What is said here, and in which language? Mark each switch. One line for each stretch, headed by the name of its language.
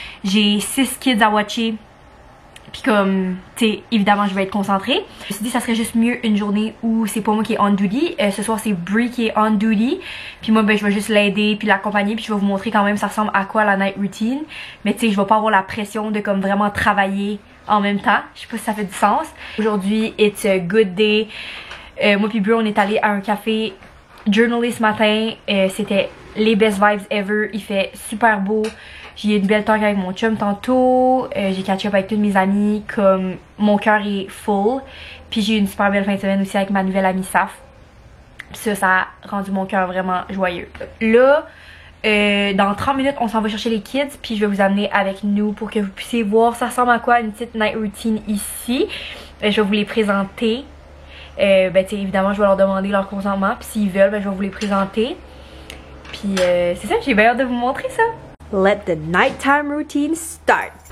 French: J'ai 6 kids à watcher, puis comme, tu sais, évidemment je vais être concentrée. Je me suis dit ça serait juste mieux une journée où c'est pas moi qui est on duty. Ce soir c'est Brie qui est on duty, puis moi ben je vais juste l'aider puis l'accompagner, puis je vais vous montrer quand même ça ressemble à quoi la night routine. Mais tu sais je vais pas avoir la pression de comme vraiment travailler en même temps, je sais pas si ça fait du sens. Aujourd'hui,
English: it's a good day.
French: Moi puis Brie, on est allé à un café journalist ce matin. C'était les
English: best vibes ever.
French: Il fait super beau. J'ai eu une belle talk avec mon chum tantôt. J'ai catch up avec tous mes amis. Comme mon cœur est full. Puis j'ai eu une super belle fin de semaine aussi avec ma nouvelle amie Saf. Ça a rendu mon cœur vraiment joyeux. Là, Dans 30 minutes, on s'en va chercher les kids, puis je vais vous amener avec nous pour que vous puissiez voir ça ressemble à quoi une petite night routine ici. Je vais vous les présenter. Ben évidemment, je vais leur demander leur consentement, puis s'ils veulent, ben, je vais vous les présenter. Puis c'est ça, j'ai bien hâte de vous montrer ça.
English: Let the nighttime routine start.